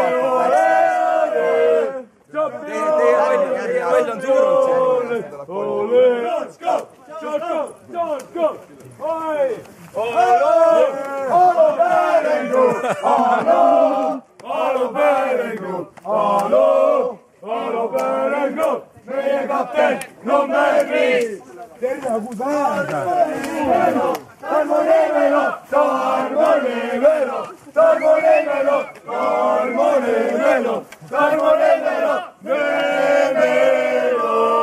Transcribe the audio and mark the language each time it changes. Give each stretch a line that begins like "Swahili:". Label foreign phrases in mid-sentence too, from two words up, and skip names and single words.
English: ole, ole, let's go, let's go, oi, Alo Berengu, alo, alo Berengu, alo, alo Berengu,
Estonian: meie kapten number 5. Terve Gusada. Tarmo Nevelo, Tarmo Nevelo, Tarmo Nevelo, Tarmo Nevelo, Tarmo Nevelo, Nevelo.